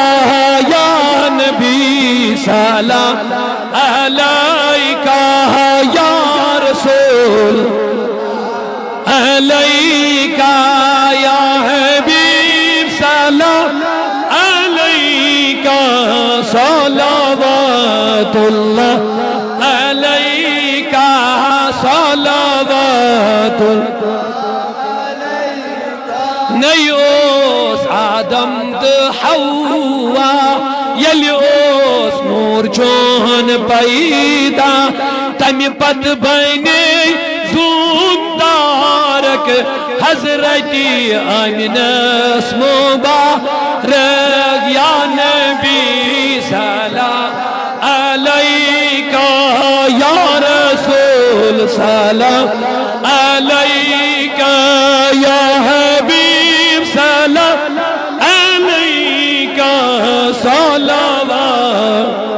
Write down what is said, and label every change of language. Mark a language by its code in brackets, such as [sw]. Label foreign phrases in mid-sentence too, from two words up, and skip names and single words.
[ar] یا نبی سلام علیکہ یا رسول علیکہ یا حبیب سلام علیکہ صلوات اللہ علیکہ صلوات [ks] نہیں اوس آدم تہٕ حوا ییٚلہِ اوس نوٗر چون پیدا تمہِ پتہٕ بنے زوٗن تارک حضرت آمنس مبارک. [ar] یا نبی سلام علیکہ یا رسول سلام علیکہ یا حبیب سلام علیکہ صلوات.